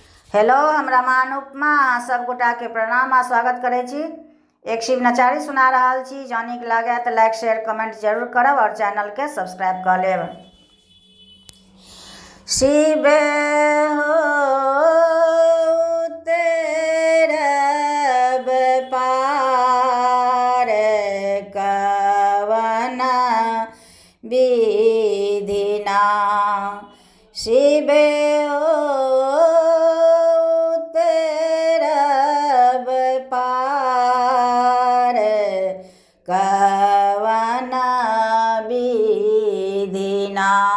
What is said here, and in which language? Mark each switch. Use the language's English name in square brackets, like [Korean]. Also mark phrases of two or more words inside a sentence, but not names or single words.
[Maithili] हेलो, हम रामान उपमा सब गोटा के प्रणाम आ स्वागत करे छी। एक शिव नचारी सुना रहल छी। जँ नीक लागे तो [English] like share comment [Maithili] जरूर करब और चैनल के सब्सक्राइब कर लेब। शिव हो तेरब पार कवन विधिना। शिव हो तेरब पार कवन विधिना।